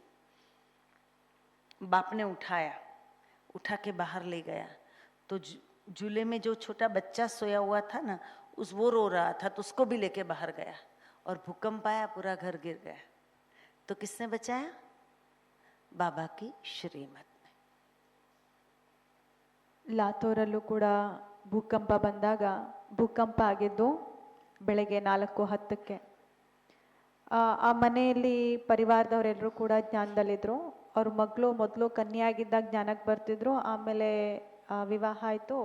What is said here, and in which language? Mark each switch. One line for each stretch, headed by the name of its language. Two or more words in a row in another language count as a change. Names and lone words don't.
Hindi: बाप ने उठाया, उठा के बाहर ले गया, तो झूले में जो छोटा बच्चा सोया हुआ था ना, वो रो रहा था, तो उसको भी लेके बाहर गया, और भूकंप आया, पूरा घर गिर गया। तो किसने बचाया? बाबा की श्रीमत में।
Kannada: ಲಾತೂರಲ್ಲೂ ಕೂಡ ಭೂಕಂಪ ಬಂದಾಗ ಭೂಕಂಪ ಆಗಿದ್ದು ಬೆಳಗ್ಗೆ 4:10ಕ್ಕೆ. ಆ ಮನೆಯಲ್ಲಿ ಪರಿವಾರದವರೆಲ್ಲರೂ ಕೂಡ ಜ್ಞಾನದಲ್ಲಿದ್ದರು. ಅವ್ರ ಮಗಳು ಮೊದಲು ಕನ್ಯೆಯಾಗಿದ್ದಾಗ ಜ್ಞಾನಕ್ಕೆ ಬರ್ತಿದ್ರು, ಆಮೇಲೆ ವಿವಾಹ ಆಯಿತು.